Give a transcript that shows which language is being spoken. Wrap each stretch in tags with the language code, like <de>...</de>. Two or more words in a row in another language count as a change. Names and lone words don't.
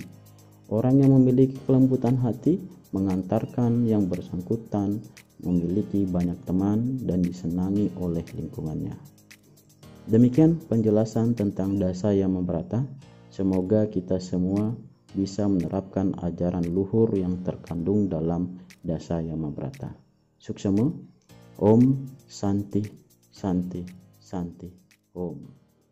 <id>Orang yang memiliki kelembutan hati mengantarkan yang bersangkutan memiliki banyak teman dan disenangi oleh lingkungannya. Demikian penjelasan tentang Dasa Yama Brata. Semoga kita semua bisa menerapkan ajaran luhur yang terkandung dalam Dasa Yama Brata. Suksema.</id> <sa>Om Santi Santi Santi Om.</sa>